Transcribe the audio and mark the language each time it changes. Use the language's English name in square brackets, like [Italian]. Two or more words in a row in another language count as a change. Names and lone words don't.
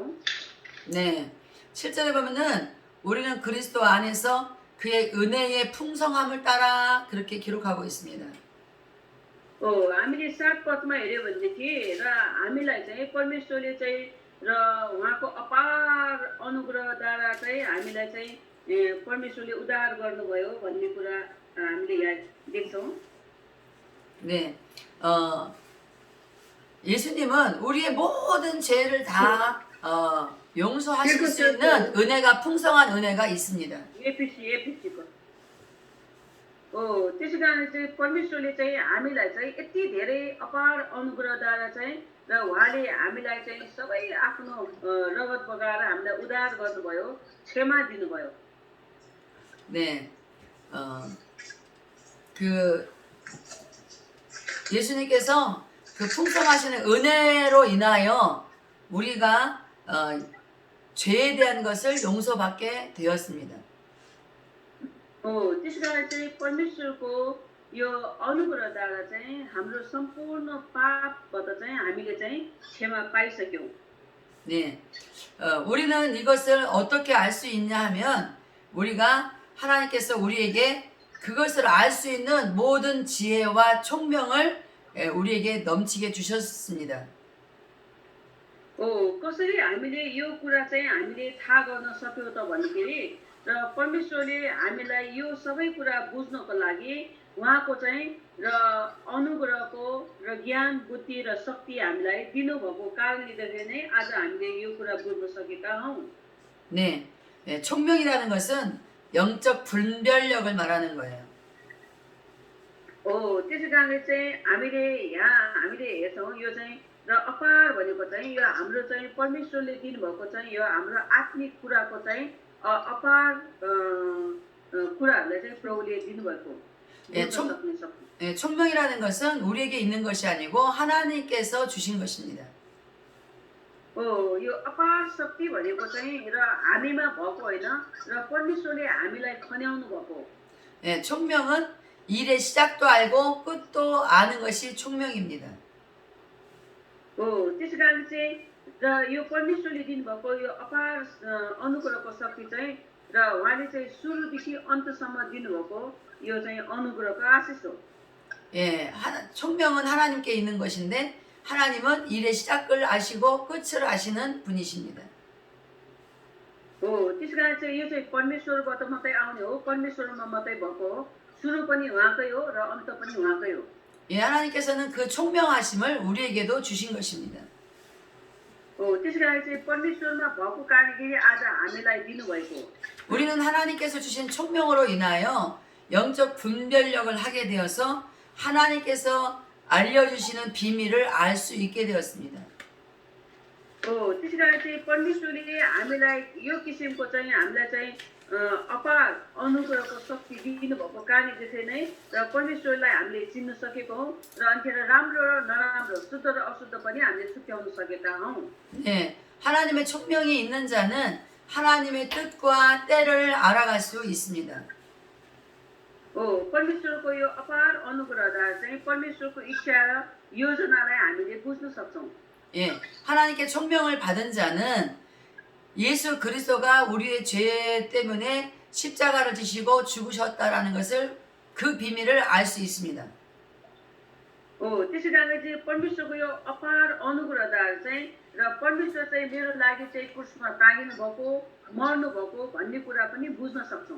[Korean] 네, 7절에 보면은 우리는 그리스도 안에서 그의 은혜의 풍성함을 따라 그렇게 기록하고 있습니다. [Nepali] हामीले 7 पदमा हेऱ्यो भनेदेखि र हामीलाई चाहिँ परमेश्वरले चाहिँ र उहाँको अपार अनुग्रहद्वारा चाहिँ हामीलाई चाहिँ परमेश्वरले उद्धार गर्नुभयो भन्ने कुरा हामीले यहाँ देख्छौँ। [Korean] 네, 예수님은 우리의 모든 죄를 다 용서하실 수 있는 은혜가 풍성한 은혜가 있습니다. [Nepali] एपिसीको त्यसै कारण चाहिँ परमेश्वरले चाहिँ हामीलाई चाहिँ यति धेरै अपार अनुग्रहद्वारा चाहिँ र उहाँले हामीलाई चाहिँ सबै आफ्नो रगत बगाएर हामीलाई उद्धार गर्नुभयो, क्षमा दिनुभयो। [Korean] 네, 그 예수님께서 그 풍성하신 은혜로 인하여 우리가 죄에 대한 것을 용서받게 되었습니다. [Nepali] त्यसै कारण चाहिँ परमेश्वरको यो अनुग्रहद्वारा चाहिँ हाम्रो सम्पूर्ण पापबाट चाहिँ हामीले चाहिँ क्षमा पाइसक्यौँ। [Korean] 네, 우리는 이것을 어떻게 알 수 있냐 하면 우리가 하나님께서 우리에게 그것을 알 수 있는 모든 지혜와 총명을 우리에게 넘치게 주셨습니다. [Nepali] कसरी हामीले यो कुरा चाहिँ हामीले थाहा गर्न सक्यौँ त भन्दाखेरि र परमेश्वरले हामीलाई यो सबै कुरा बुझ्नको लागि उहाँको चाहिँ र अनुग्रहको र ज्ञान बुद्धि र शक्ति हामीलाई दिनुभएको कारणले गर्दा नै आज हामीले यो कुरा बुझ्न सकेका हौँ। [Korean] 네, 총명이라는 것은 영적 분별력을 말하는 거예요. [Nepali] त्यसै कारणले चाहिँ हामीले हेर्छौँ यो चाहिँ र अपार भनेको चाहिँ यो हाम्रो चाहिँ परमेश्वरले दिनुभएको चाहिँ यो हाम्रो आत्मिक कुराको चाहिँ अपार कुराहरूलाई चाहिँ प्रभुले दिनुभएको सक्ने शक्ति। [Korean] 총명이라는 것은 우리에게 있는 것이 아니고 하나님께서 주신 것입니다. [Nepali] यो अपार शक्ति भनेको चाहिँ र हामीमा भएको होइन र परमेश्वरले हामीलाई खन्याउनु भएको। [Korean] 총명은 일의 시작도 알고 끝도 아는 것이 총명입니다. [Nepali] त्यसै कारण चाहिँ र यो परमेश्वरले दिनुभएको यो अपार अनुग्रहको शक्ति चाहिँ र उहाँले चाहिँ सुरुदेखि अन्तसम्म दिनुभएको यो चाहिँ अनुग्रहको आशिष हो। [Korean] 총명은 하나님께 있는 것인데 하나님은 일의 시작을 아시고 끝을 아시는 분이십니다. [Nepali] त्यसै कारण चाहिँ यो चाहिँ परमेश्वरबाट मात्रै आउने हो, परमेश्वरमा मात्रै भएको हो, सुरु पनि उहाँकै हो र अन्त पनि उहाँकै हो। [Korean] 하나님께서는 그 총명하심을 우리에게도 주신 것입니다. [Nepali] त्यसै कारण चाहिँ परमेश्वरमा भएको कारणले आज हामीलाई दिनुभएको हो। [Korean] 우리는 하나님께서 주신 총명으로 인하여 영적 분별력을 하게 되어서 하나님께서 알려주시는 비밀을 알 수 있게 되었습니다. [Nepali] त्यसै कारण चाहिँ परमेश्वरले हामीलाई यो किसिमको चाहिँ हामीलाई चाहिँ अपार अनुग्रहको शक्ति दिनुभएको कारणले त्यसै नै र परमेश्वरलाई हामीले चिन्न सकेको हौँ र अन्तिर राम्रो र नराम्रो शुद्ध र अशुद्ध पनि हामीले छुट्याउन सकेका हौँ। [Korean] 네, 하나님의 총명이 있는 자는 하나님의 뜻과 때를 알아갈 수 있습니다. [Nepali] परमेश्वरको यो अपार अनुग्रहद्वारा चाहिँ परमेश्वरको इच्छा र योजनालाई हामीले बुझ्न सक्छौँ। [Korean] 하나님께 총명을 받은 자는 예수 그리스도가 우리의 죄 때문에 십자가를 지시고 죽으셨다라는 것을 그 비밀을 알 수 있습니다. [Nepali] त्यसै कारणले चाहिँ परमेश्वरको यो अपार अनुग्रहद्वारा चाहिँ र परमेश्वर चाहिँ मेरो लागि चाहिँ क्रुसमा टाँगिनु भएको, मर्नु भएको भन्ने कुरा पनि बुझ्न सक्छौँ।